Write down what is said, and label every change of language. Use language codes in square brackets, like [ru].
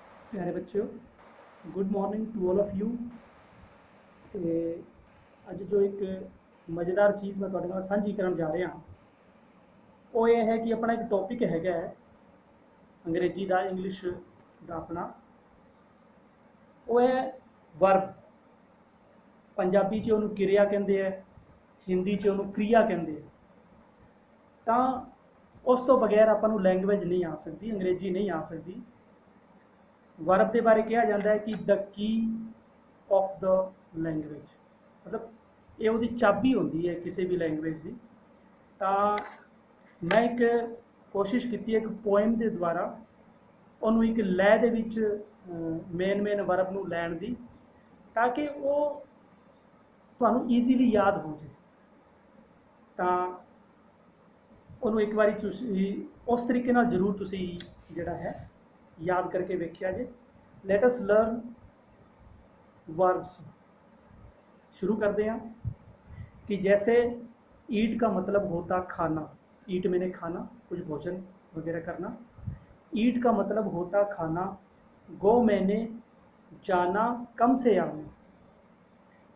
[hi] प्यारे बच्चों, [en] Good morning to all of you. [pa] ਤੇ ਅੱਜ ਜੋ ਇੱਕ ਮਜ਼ੇਦਾਰ ਚੀਜ਼ ਮੈਂ ਤੁਹਾਡੇ ਨਾਲ ਸਾਂਝੀ ਕਰਨ ਜਾ ਰਿਹਾ ਉਹ ਇਹ ਹੈ ਕਿ ਆਪਣਾ ਇੱਕ ਟੌਪਿਕ ਹੈਗਾ ਅੰਗਰੇਜ਼ੀ ਦਾ ਇੰਗਲਿਸ਼ ਦਾ ਆਪਣਾ ਉਹ ਹੈ ਵਰਬ। ਪੰਜਾਬੀ 'ਚ ਉਹਨੂੰ ਕਿਰਿਆ ਕਹਿੰਦੇ ਆ, ਹਿੰਦੀ 'ਚ ਉਹਨੂੰ ਕ੍ਰਿਆ ਕਹਿੰਦੇ ਆ। ਤਾਂ ਉਸ ਤੋਂ ਬਗੈਰ ਆਪਾਂ ਨੂੰ ਲੈਂਗੁਏਜ ਨਹੀਂ ਆ ਸਕਦੀ, ਅੰਗਰੇਜ਼ੀ ਨਹੀਂ ਆ ਸਕਦੀ। ਵਰਬ ਦੇ ਬਾਰੇ ਕਿਹਾ ਜਾਂਦਾ ਹੈ ਕਿ [en] the key of the language, [pa] ਮਤਲਬ ਇਹ ਉਹਦੀ ਚਾਬੀ ਹੁੰਦੀ ਹੈ ਕਿਸੇ ਵੀ ਲੈਂਗੁਏਜ ਦੀ। ਤਾਂ ਮੈਂ ਇੱਕ ਕੋਸ਼ਿਸ਼ ਕੀਤੀ ਇੱਕ ਪੋਇਮ ਦੇ ਦੁਆਰਾ ਉਹਨੂੰ ਇੱਕ ਲੈਅ ਦੇ ਵਿੱਚ ਮੇਨ ਵਰਬ ਨੂੰ ਲੈਣ ਦੀ, ਤਾਂ ਕਿ ਉਹ ਤੁਹਾਨੂੰ ਈਜ਼ੀਲੀ ਯਾਦ ਹੋ ਜਾਏ। ਤਾਂ ਉਹਨੂੰ ਇੱਕ ਵਾਰੀ ਤੁਸੀਂ ਉਸ ਤਰੀਕੇ ਨਾਲ ਜ਼ਰੂਰ ਤੁਸੀਂ ਜਿਹੜਾ ਹੈ याद करके वेख्या जे। [en] Let us learn verbs. [hi] शुरू करते हैं कि जैसे ईट का मतलब होता खाना, ईट मैंने खाना, कुछ भोजन वगैरह करना। ईट का मतलब होता खाना, गो मैंने जाना कम से आना।